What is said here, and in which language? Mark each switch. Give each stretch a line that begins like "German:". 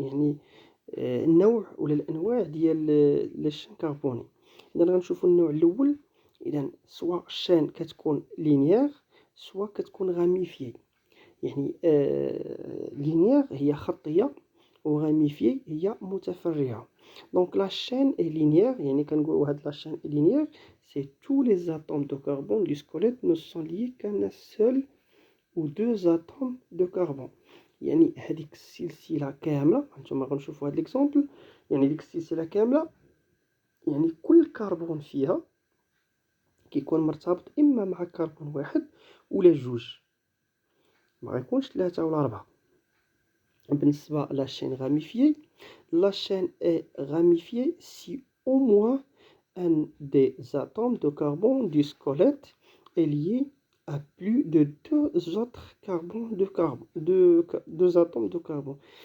Arabic: يعني النوع ولا الانواع ديال لي شين كربوني. اذا غنشوفوا النوع الاول اذا سواء الشين كتكون لينيير سواء كتكون غاميفيي. يعني لينيير هي خطيه وغاميفيي هي متفرعه. دونك لا شين اي لينيير يعني كنقولوا هاد لا شين لينيير سي
French: tous les atomes de carbone du squelette ne sont liés qu'un seul ou deux atomes de carbone.
Arabic: يعني هذيك السلسله كامله هانتوما غنشوفوا هاد ليكزامبل. يعني ديك السلسله كامله يعني كل كربون فيها كيكون مرتبط اما مع كربون واحد ولا جوج. ما غيكونش 3 ولا 4.
French: بالنسبة لا chaîne ramifiée, la chaîne est ramifiée si au moins un des atomes de carbone du squelette est lié à plus de deux autres carbones deux atomes de carbone.